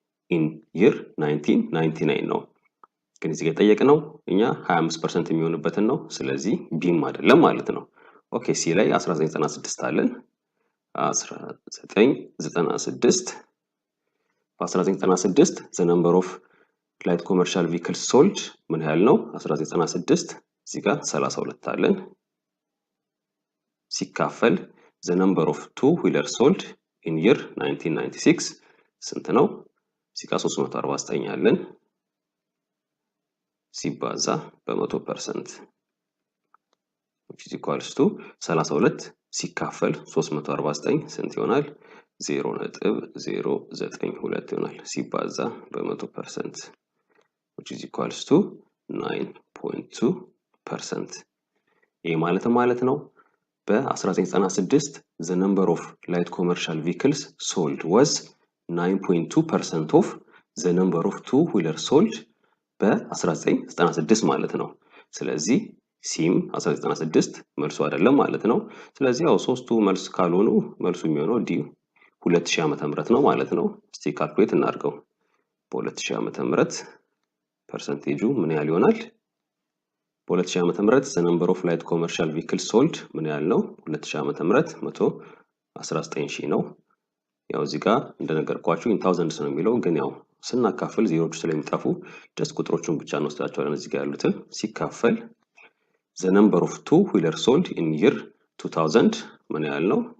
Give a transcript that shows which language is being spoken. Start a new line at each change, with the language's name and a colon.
English: in year 1999
Amharic: ነው። ግን እዚህ ጋር ጠየቅነው እኛ 25% የሚሆንበትን ነው። ስለዚህ ቢም አይደለም ማለት ነው። ኦኬ ሲ ላይ 1996 አለን 1996 በ1996
English: the number of light commercial vehicles sold
Amharic: ምን ያህል ነው? 1996 እዚህ ጋር 32 አለን ሲካፈል
English: the number of two-wheelers sold in year 1996
Amharic: ስንት ነው? እዚህ ጋር 349 አለን ሲባዛ በ100%
English: which is equals to
Amharic: 32 ሲካፈል 349 ስንት ይሆናል?
English: 0.092
Amharic: ይሆናል ሲባዛ በ100%
English: which is equals to 9.2%.
Amharic: ይሄ ማለት ነው በ1996
English: the number of light commercial vehicles sold was 9.2% of the number of two-wheelers sold
Amharic: በ1996 ማለት ነው። ስለዚህ ሲም 1996 መልሱ አይደለም ማለት ነው። ስለዚህ ያው ሶስቱ መልስ ካልሆኑ መልሱ የሚሆነው ዲ 2000 ዓመተ ምህረት ነው ማለት ነው። እስቲ ካልኩሌት እናድርገው። በ2000 ዓመተ ምህረት ፐርሰንቴጁ ምን ያህል ይሆናል? በ2000 ዓመተ ምህረት
English: the number of light commercial vehicles sold
Amharic: ምን ያህል ነው? 2000 ዓመተ ምህረት 119000 ነው። ያው እዚህ ጋር እንደነገርኳችሁ
English: in thousands
Amharic: ነው የሚለው ግን ያው ስናካፍል ዜሮዎች ስለሚጠፉ ጀስት ቁጥሮቹን ብቻ እንወስዳቸዋለን እዚህ ጋር ያሉትን ሲካፈል
English: the number of two-wheelers sold in year 2000
Amharic: ምን ያህል ነው?